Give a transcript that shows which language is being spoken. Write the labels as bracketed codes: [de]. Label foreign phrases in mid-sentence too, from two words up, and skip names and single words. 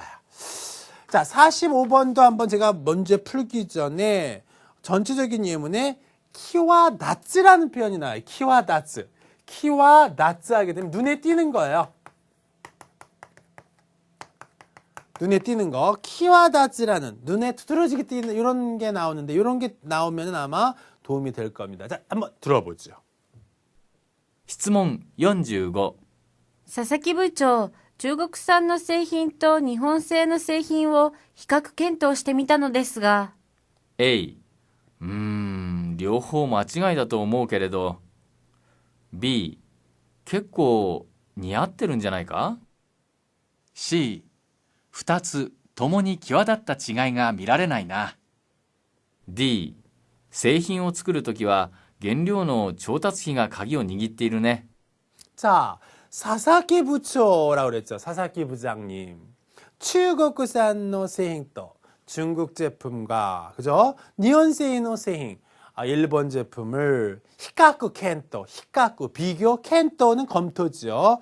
[ko] 자, 45번도 한번 제가 문제 풀기 전에 전체적인 예문에 키와 나츠라는 표현이 나와요. 키와 나츠. 키와 나츠 하게 되면 눈에 띄는 거예요. 눈에 띄는 거, 키와 다츠라는 눈에 두드러지게 띄는 이런 게 나오는데 이런 게 나오면 아마 도움이 될 겁니다. 자, 한번 들어보죠. [ja] 質問45。佐々木部長、中国産の製品と日本製の製品を比較検討してみたのですが。 A、両方間違いだと思うけれど。B、結構似合ってるんじゃないか。 C、2つともに際立った違いが見られないな。 D、製品を作るときは原料の調達費が鍵を握っているね。 [ko] 자, 사사키 부초라고 그랬죠. 사사키 부장님. 중국산의 製品또 중국 제품과 그죠? [ja] 日本製の製品, [ko] 일본 제품을 [ja] 比較検討, [ko] 히카쿠 비교, 켄토는 검토죠.